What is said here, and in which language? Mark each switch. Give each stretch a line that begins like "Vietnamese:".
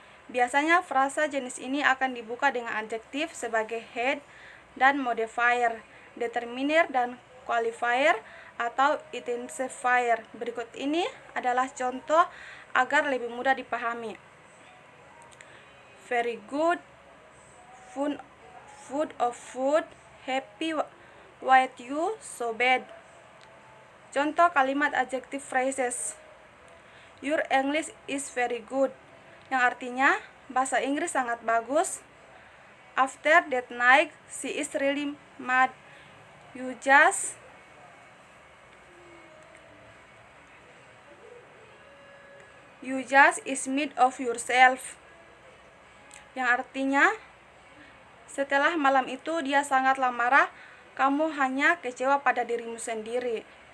Indonesian: Biasanya frasa jenis ini akan dibuka dengan adjektif sebagai head dan modifier, determiner dan qualifier atau intensifier. Berikut ini adalah contoh agar lebih mudah dipahami.
English: Very good, full of food, happy, with you, so bad.
Indonesian: Contoh kalimat adjective phrases.
English: Your English is very good,
Indonesian: yang artinya bahasa Inggris sangat bagus.
English: After that night, she is really mad. You just is mad of yourself,
Indonesian: yang artinya setelah malam itu dia sangatlah marah, kamu hanya kecewa pada dirimu sendiri.